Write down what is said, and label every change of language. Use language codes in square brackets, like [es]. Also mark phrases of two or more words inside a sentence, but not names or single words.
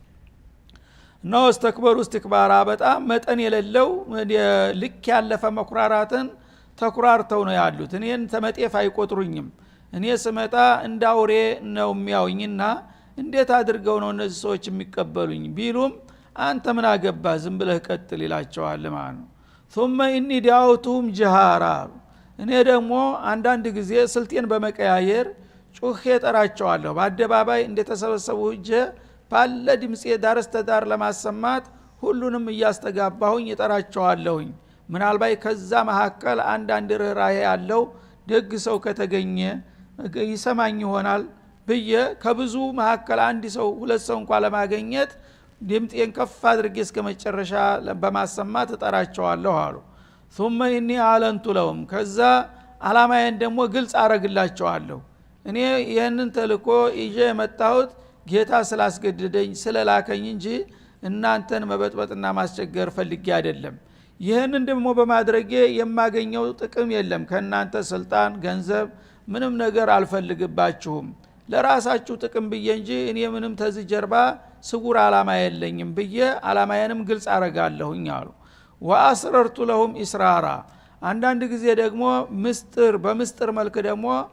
[am] ነው [ar] استكبروا استكبارا [am] በጣም መጠን የሌለው ልክ ያለፈ መኩራራትን ተኩራርተው ነው ያሉት። እኔን ተመጤፍ አይቆጥሩኝም፣ እኔ ስመጣ እንዳውሬ ነው የሚያውኝና እንዴት አድርገው ነው እነዚህ ሰዎች የሚቀበሉኝ ቢሉም አንተ ምን አገባ ዝም ብለህ ቀጥል ይላቸዋል ማለት ነው። [ar] ثم اني دعوتهم جهارا [am] እኔ ደግሞ አንዳንድ ጊዜ ስልጤን በመቀያየር ጩኼ ጠራቸዋለሁ። በአደባባይ እንደተሰበሰቡ እጄ ባለ ድምጼ ዳርስተዳር ለማሰማት ሁሉንም እያስተጋባሁኝ እጠራቸዋለሁኝ። ምናልባት ከዛ መካከል አንዳንድ ርህራሄ ያለው ደግ ሰው ከተገኘ ይሰማኝ ይሆናል ብዬ ከብዙ መካከል አንድ ሰው ሁለት ሰው እንኳን ለማግኘት ድምጤን ከፍ አድርጌ እስከ መጨረሻ በማሰማት እጠራቸዋለሁ አሉ። [ar] ثم اني اعلنت لهم [am] ከዛ አላማዬን ደግሞ ግልጽ አረግላቸዋለሁ። እኔ ይሄንን ተልኮ ይዤ የመጣሁት ጌታ ስላስገደደኝ ስለላከኝ እንጂ እናንተን መበጥበጥና ማስቸገር ፈልጌ አይደለም። ይሄንን ደግሞ በማድረጌ የማገኘው ጥቅም የለም። ከናንተ ስልጣን፣ ገንዘብ ምንም ነገር አልፈልግባችሁም። ለራሳችሁ ጥቅም ብዬ እንጂ እኔ ምንም ተዚህ ጀርባ ስውር አላማ የለኝም ብዬ አላማዬንም ግልጽ አረጋለሁኝ አሉ። [ar] وأسررت لهم إسرارا [am] አንዳንድ ጊዜ ደግሞ በምስጥር መልክ ደግሞ